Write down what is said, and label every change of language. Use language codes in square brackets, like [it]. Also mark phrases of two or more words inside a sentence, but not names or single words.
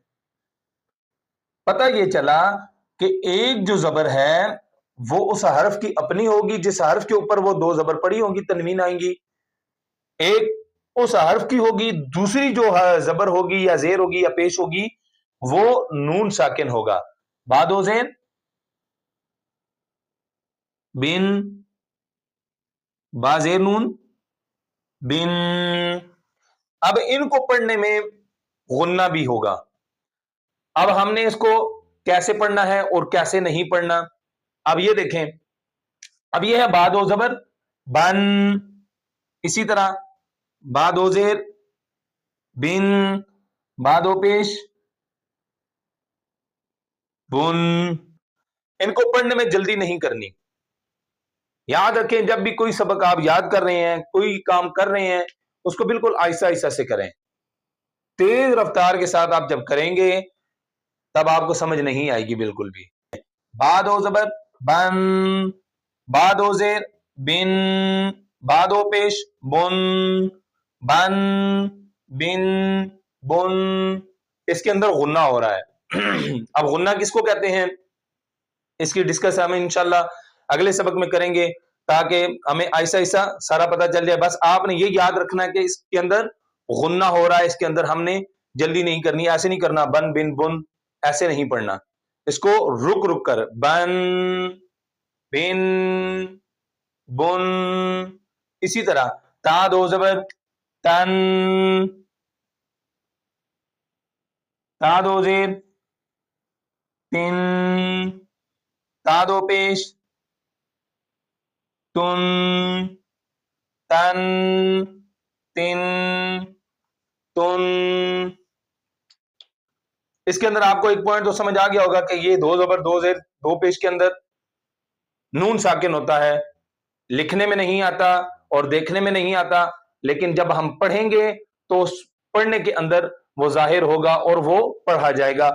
[ur] پتہ یہ چلا کہ ایک جو زبر ہے وہ اس حرف کی اپنی ہوگی جس حرف کے اوپر وہ دو زبر پڑی ہوگی، تنوین آئیں گی۔ ایک اس حرف کی ہوگی، دوسری جو زبر ہوگی یا زیر ہوگی یا پیش ہوگی وہ نون ساکن ہوگا۔ با دو زیر بن، با زیر نون بن۔ اب ان کو پڑھنے میں غنہ بھی ہوگا۔ اب ہم نے اس کو کیسے پڑھنا ہے اور کیسے نہیں پڑھنا، اب یہ دیکھیں۔ اب یہ ہے با دو زبر بن، اسی طرح با دو زیر بن، با دو پیش بن۔ ان کو پڑھنے میں جلدی نہیں کرنی۔ یاد رکھیں جب بھی کوئی سبق آپ یاد کر رہے ہیں، کوئی کام کر رہے ہیں، اس کو بالکل آہستہ آہستہ سے کریں۔ تیز رفتار کے ساتھ آپ جب کریں گے تب آپ کو سمجھ نہیں آئے گی بالکل بھی۔ با دو زبر بن، با دو زیر بن، با دو پیش بن، بن بن بن۔ اس کے اندر غنہ ہو رہا ہے۔ اب غنہ کس کو کہتے ہیں اس کی ڈسکس ہم انشاءاللہ اگلے سبق میں کریں گے تاکہ ہمیں آہستہ آہستہ سارا پتہ چل جائے۔ بس آپ نے یہ یاد رکھنا ہے کہ اس کے اندر غنہ ہو رہا ہے، اس کے اندر ہم نے جلدی نہیں کرنی، ایسے نہیں کرنا بن بن بن، ایسے نہیں پڑھنا، اس کو رک رک کر بن بن بن۔ اسی طرح تا دو زبر تن، تا دو زیر تن، تا دو پیش تن، تن तिन, तुन। اس کے اندر آپ کو ایک پوائنٹ تو سمجھ آ گیا ہوگا کہ یہ دو زبر دو زیر دو پیش کے اندر نون ساکن ہوتا ہے، لکھنے میں نہیں آتا اور دیکھنے میں نہیں آتا، لیکن جب ہم پڑھیں گے تو پڑھنے کے اندر وہ ظاہر ہوگا اور وہ پڑھا جائے گا.